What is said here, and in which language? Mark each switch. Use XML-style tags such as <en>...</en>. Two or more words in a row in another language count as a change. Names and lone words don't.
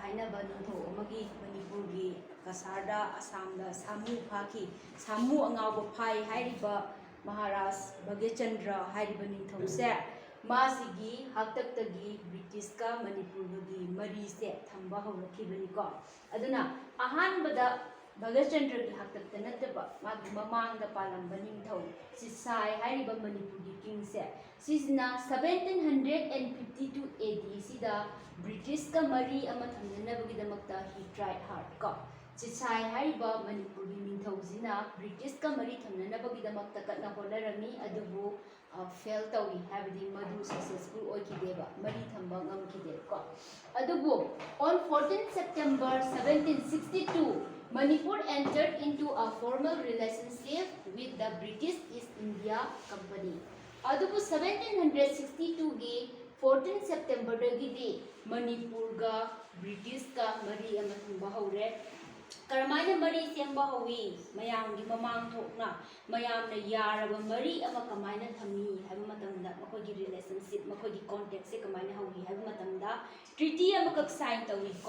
<mni>hainaba nintho amagi Manipur gi Kasarda Assamda Samu phaki Samu angaw phai hairiba Maharaj Bhagyachandra hairiba nintho se masigi haktaktagi British ka Manipur gi mari se thamba hawrakhibani ko aduna ahanbada Bhagyachandra ki haktakta nataba magi mamangda palamba ningthau Sisai hairiba Manipur gi king se sisna 1752 AD sida British ka mari ama thamnanabagi damakta</mni> <en>he tried hard</en> <mni>ko Sisai hairiba Manipur gi ningthau zina British ka mari thamnanabagi damakta katna honarami adubu fail tawi habidi madu successful oikideba mari thamba ngamkide ko adubu</mni> <en>on 14 September 1762 Manipur entered into a formal relationship with the British East India Company.</en> <mni>Adubu 1762 gi 14 September dagidi Manipur ga British ka mari ama thumba hawre. Karamaina mari semba hawi mayam gi mamang thokna mayam na yaraba mari ama kamaina thami haiba matamda makoi gi relationship makoi gi contact se kamaina hawi haiba matamda treaty ama kak sign tawi ko.</mni>